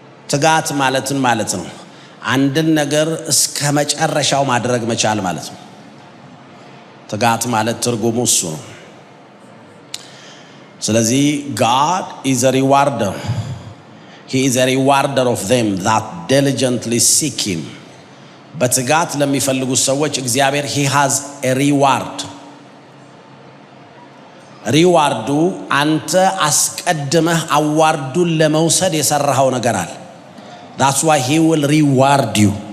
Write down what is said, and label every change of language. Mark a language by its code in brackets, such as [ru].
[am] ትጋት ማለትን ማለት ነው አንድን ነገር እስከ መጨረሻው ማድረግ መቻል ማለት ነው። ትጋት ማለት ትርጉሙ እሱ ነው። ስለዚህ [en] God is a rewarder. He is a rewarder of them that diligently seek him. [am] በትጋት ለሚፈልጉ ሰዎች እግዚአብሔር [en] he has a reward. [am] ሪዋርዱ አንተ አስቀድመህ አዋርዱን ለመውሰድ የሰራኸው ነገር አለ። [en] That's why he will reward you.